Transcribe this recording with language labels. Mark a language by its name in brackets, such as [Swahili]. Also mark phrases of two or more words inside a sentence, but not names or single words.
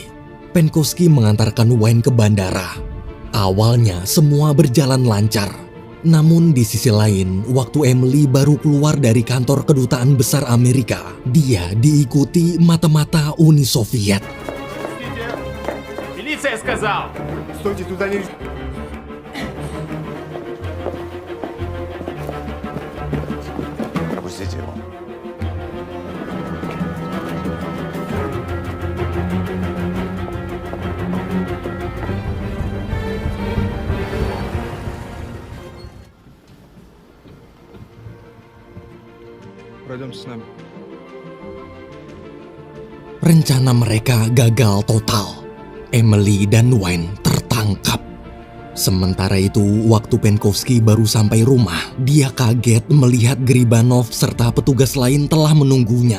[Indonesian] Penkovsky mengantarkan Wayne ke bandara. Awalnya semua berjalan lancar. Namun di sisi lain, waktu Emily baru keluar dari kantor kedutaan besar Amerika, dia diikuti mata-mata Uni Soviet. [Russian] Милиция сказал! Стойте, туда не... Пропустите его. Пройдемте с нами. [Indonesian] Rencana mereka gagal total. Emily dan Wayne tertangkap. Sementara itu, waktu Penkovsky baru sampai rumah, dia kaget melihat Gribanov serta petugas lain telah menunggunya.